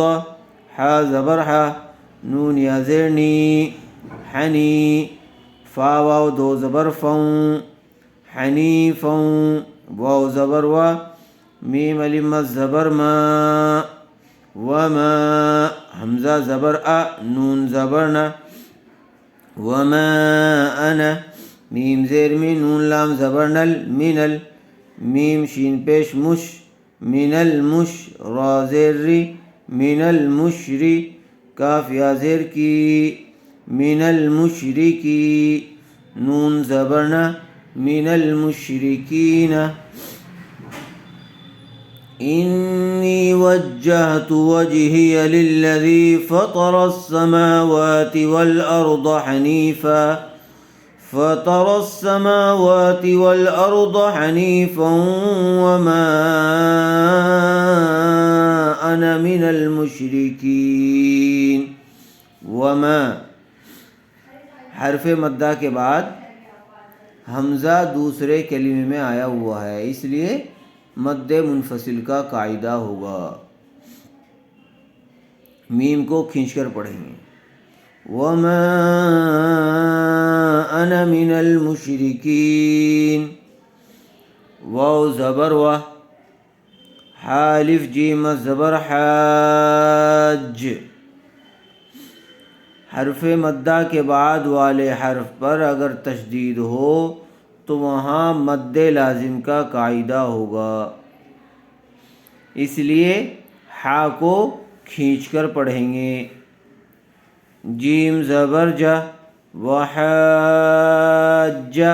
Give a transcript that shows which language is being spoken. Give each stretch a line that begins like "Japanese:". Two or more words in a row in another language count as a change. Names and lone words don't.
Urdu: حا زبر حا، نون یا زیر نی، حنی. فا واو دو زبر فون، حنیفون. واو زبر وا، میم الف مد زبر ما، وما. حمزہ زبر آ، نون زبر نا،
Arabic: وما انا.
Urdu: میم زیر می، نون لام زبر نل، منل. میم شین پیش مش،
Arabic: من المش.
Urdu: را زیر ری،
Arabic: من المشری.
Urdu: کاف یا زیر کی،
Arabic: من المشرکی.
Urdu: نون زبر نا،
Arabic: من المشرکین. انی وجہت وجہی للذی فطر السماوات والارض حنیفا. فطر السماوات والارض حنیفا وما انا من المشرکین.
Urdu: وما حرف مدہ کے بعد حمزہ دوسرے کلمے میں آیا ہوا ہے، اس لیے مد منفصل کا قاعدہ ہوگا. میم کو کھینچ کر پڑھیں گے.
Arabic: وما انا من المشرکین.
Urdu: واو زبر وا، حالف جیم زبر حاج. حرف مدہ کے بعد والے حرف پر اگر تشدید ہو تو وہاں مد لازم کا قاعدہ ہوگا، اس لیے حا کو کھینچ کر پڑھیں گے. جیم زبر جا، وحاجہ.